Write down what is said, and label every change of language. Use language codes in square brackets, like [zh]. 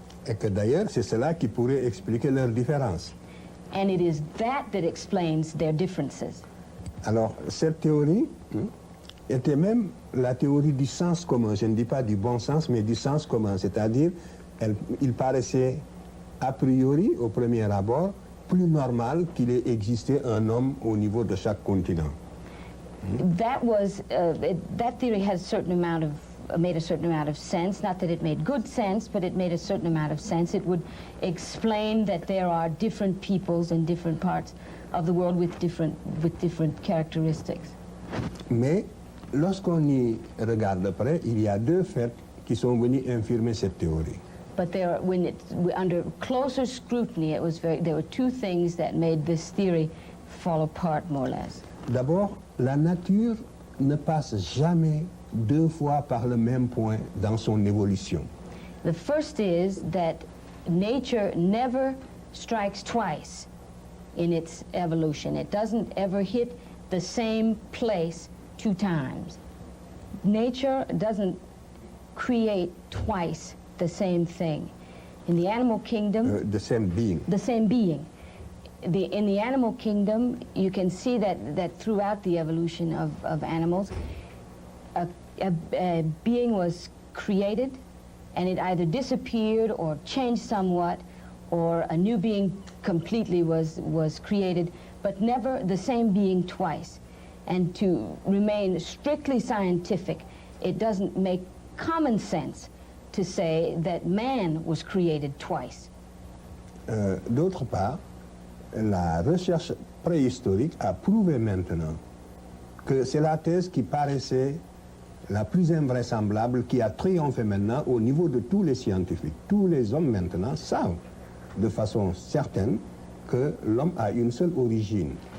[fr] Et que d'ailleurs, c'est cela qui pourrait expliquer leurs différences. [en] And it is that explains their differences. [fr] Alors, cette théorie était même la théorie du sens commun. Je ne dis pas du bon sens, mais du sens commun. C'est-à-dire, il paraissait a priori, au premier abord, plus normal qu'il ait existé un homme au niveau de chaque continent. [en] That theory had made a certain amount of sense. Not that it made good sense, but it made a certain amount of sense. It would explain that there are different peoples in different parts of the world with different characteristics. [fr] Mais lorsqu'on y regarde près, il y a deux faits qui sont venus infirmer cette théorie. [en] But under closer scrutiny, there were two things that made this theory fall apart more or less. [fr] D'abord, la nature ne passe jamais deux fois par le même point dans son évolution. [en] The first is that nature never strikes twice in its evolution. It doesn't ever hit the same place two times. Nature doesn't create twice the same thing. In the animal kingdom, the same being. In the animal kingdom, you can see that throughout the evolution of animals, a being was created and it either disappeared or changed somewhat, or a new being completely was created, but never the same being twice. And to remain strictly scientific, it doesn't make common sense to say that man was created twice. [fr] D'autre part, la recherche préhistorique a prouvé maintenant que c'est la thèse qui paraissait la plus invraisemblable, qui a triomphé maintenant au niveau de tous les scientifiques. Tous les hommes maintenant savent de façon certaine que l'homme a une seule origine.